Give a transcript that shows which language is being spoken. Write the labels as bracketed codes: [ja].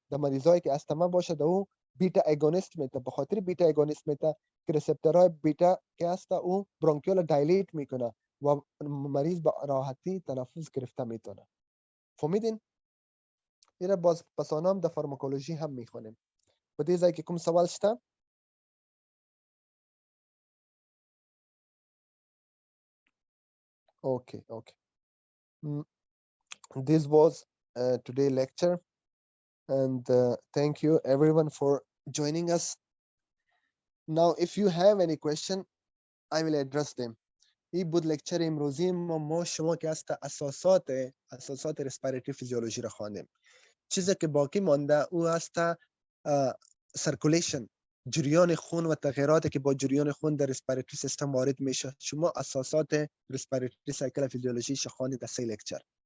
[fa] در مریضایی که استما باشه در او بیتا اگونیست میته، به خاطر بیتا اگونیست میته که ریسپتورهای بیتا که هست او برونکیول دایلیت میکنه و مریض با راحتی تنفس گرفته میتونه. فهمیدین؟ اینا باز پسانام در فارماکولوژی هم میخونیم. [ps] به دې ځای کې کوم سوال شته؟ Okay, okay. [en] This was today lecture, and thank you everyone for joining us. Now, if you have any question, I will address them. [fa] این بود لکچر امروزی ما شما که هست اساسات رسپیراتوری فیزیولوژی را خواندیم. چیزی که باقی مانده او هست سرکولیشن. جریان خون و تغییراتی که با جریان خون در ریسپیراتوری سیستم وارد میشه. شما اساسات ریسپیراتوری سایکل فیزیولوژی شخوانی در 3 لکچر.